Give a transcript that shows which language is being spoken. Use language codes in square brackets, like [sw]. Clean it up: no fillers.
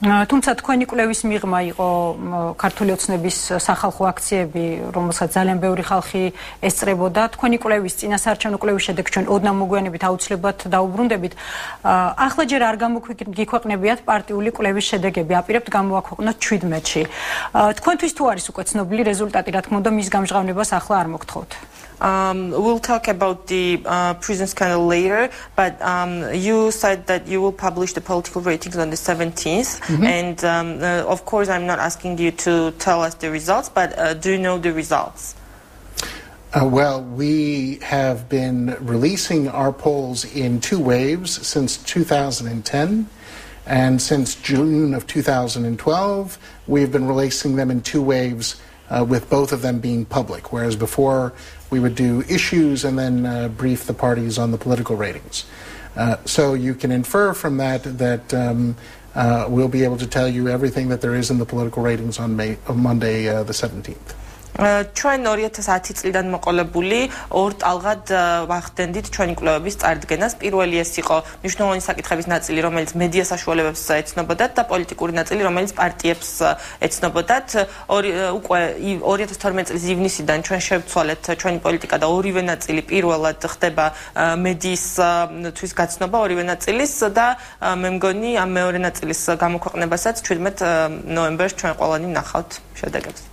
[ka] თუმცა თქვენი კვლევის მიღმა იყო ქართული ოცნების სახალხო აქციები, რომელსაც ძალიან ბევრი ხალხი ესწრებოდა. თქვენი კვლევის წინასაარჩევნო კვლევის შედეგს ჩვენ ოდნავ მოგვიანებით აუცილებლად დაუბრუნდებით. ახლა ჯერ არ გამოგვიქვეყნებიათ პარტიული კვლევის შედეგები, აპირებთ გამოვაქვეყნოთ 17-ში. თქვენთვის თუ არის უკვე ცნობილი რეზულტატი, რა თქმა უნდა, მის გამჟღავნებას ახლა არ მოგთხოვთ. [en] We'll talk about the prison scandal later, but you said that you will publish the political ratings on the 17th, and of course I'm not asking you to tell us the results, but do you know the results? Well, we have been releasing our polls in 2 waves since 2010, and since June of 2012, we've been releasing them in 2 waves with both of them being public, whereas before we would do issues and then brief the parties on the political ratings. So you can infer from that we'll be able to tell you everything that there is in the political ratings on Monday the 17th. [ka] ჩვენ 2010 წლიდან მოყოლებული ორ ტალღად ვახდენდით ჩვენი კვლევების წარდგენას. პირველი ეს იყო მნიშვნელოვანი საკითხების ნაწილი, რომელიც მედია საშუალებებს ეცნობოდათ და პოლიტიკური ნაწილი, რომელიც პარტიებს ეცნობოდათ. უკვე 2012 წლის ივნისიდან ჩვენ შევცვალეთ ჩვენი პოლიტიკა და ორივე ნაწილი პირველად ხდება მედიისთვის გაცნობა ორივე ნაწილის და მე მგონი ამ მეორე ნაწილის გამოქვეყნებასაც 17 ნოემბერს ჩვენ ყველანი ნახავთ შედეგებს.